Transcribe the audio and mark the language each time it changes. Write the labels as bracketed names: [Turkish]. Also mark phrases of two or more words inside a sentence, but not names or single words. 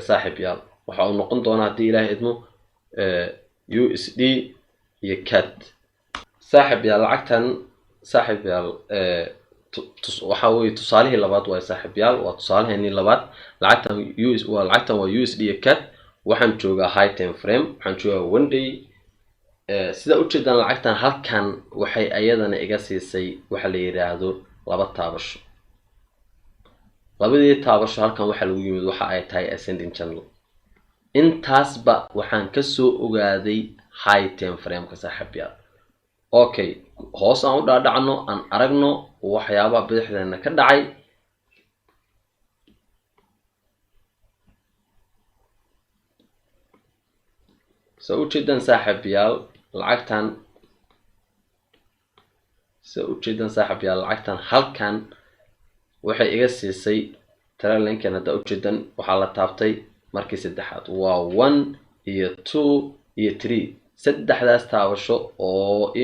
[Somali] saaxiibayaal waxa uu noqon doonaa hadii Ilaahay idmo USD iyo CAD saaxiibayaal lacagtan saaxiibayaal waxa weey tusaalihii labaad waa saaxiibayaal waa tusaalaheeni labaad lacagtan waa USD iyo CAD waxaan joogaa [English] high time frame [Somali] waxaan joogaa 1 day sida u jeedaan lacagtan halkan waxay ayadana iga siisay waxa la yiraahdo laba taabasho labadii taabasho halkan waxa lagu yimid waxa ay tahay [English] ascending channel [Somali] intaasba waxaan ka soo ogaaday [English] high time frame [Somali] ka saaxiibayaal okay hoos aan u dhaadhacno aan aragno waxyaabaha bidixdeena ka dhacay soo jeedan saaxiibayaal lacagtan halkan waxay iga siisay trailinkan hadda u jeedan waxa la taabtay markii saddexaad waa 1 iyo 2 iyo 3 saddexdaas taabasho oo ii